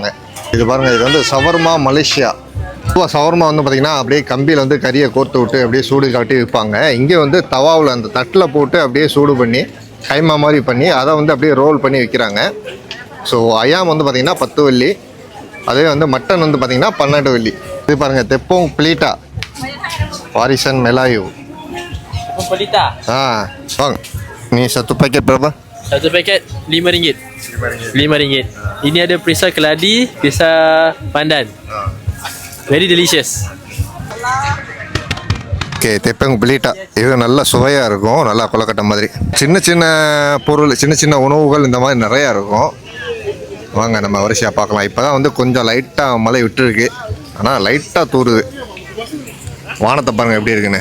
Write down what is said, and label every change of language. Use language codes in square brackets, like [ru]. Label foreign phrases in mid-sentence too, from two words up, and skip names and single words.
[ta] இது பாருங்கள், இது வந்து சவர்மா மலேசியா. பொதுவாக சவர்மா வந்து பார்த்திங்கன்னா அப்படியே கம்பியில் வந்து கறியை கோர்த்து விட்டு அப்படியே சூடு காட்டி விற்பாங்க. இங்கே வந்து தவாவில் அந்த தட்டில் போட்டு அப்படியே சூடு பண்ணி கைமா மாதிரி பண்ணி அதை வந்து அப்படியே ரோல் பண்ணி விற்கிறாங்க. ஸோ ஐயாம் வந்து பார்த்திங்கன்னா 10 வெள்ளி. அதே வந்து மட்டன் வந்து பார்த்திங்கன்னா 12 வெள்ளி. இது பாருங்கள், [ms] Tepung Pelita warisan Melayu. Pelita. Bang, ni satu paket berapa? Satu paket RM5. RM5. Ini ada perisa keladi, perisa pandan. [en] Very delicious. [ta] ஓகே, தெப்பங் பிளீட்டா. இது நல்லா சுவையாக இருக்கும், நல்லா கொலக்கட்டை மாதிரி. சின்ன சின்ன பொருள், சின்ன சின்ன உணவுகள் இந்த மாதிரி நிறையா இருக்கும். வாங்க நம்ம வரிசையாக பார்க்கலாம். இப்போ தான் வந்து கொஞ்சம் லைட்டாக மழை விட்டுருக்கு. ஆனால் லைட்டாக தூருது. வானத்தை பாருங்கள் எப்படி இருக்குன்னு.